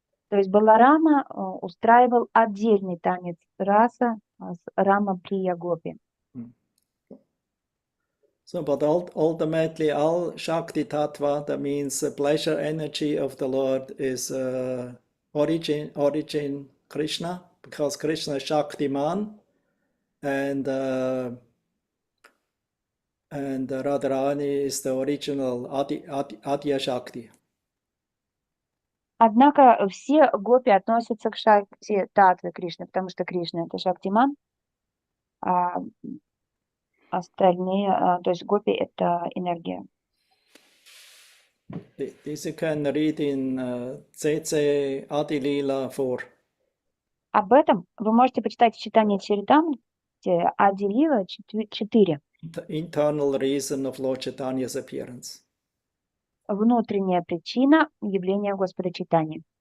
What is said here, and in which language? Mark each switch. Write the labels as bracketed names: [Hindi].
[Russian] То есть Баларама устраивал отдельный танец раса с Рама Прия Гопи. [English] So, but ultimately, all Shakti Tattva, that means the pleasure energy of the Lord, is origin Krishna, because Krishna is Shaktiman, and Radharani is the original Adya Shakti. [Russian] Однако все гопи относятся к Шакти Татве Кришны, потому что Кришна это Шактиман, остальные, то есть гопи — это энергия. [English] This you can read in CC Adi Lila 4. [Russian] Об этом вы можете почитать в читании Чаритамрити Ади Лила 4. [English] The internal reason of Lord Chaitanya's appearance. [Russian] Внутренняя причина явления Господа Чайтаньи.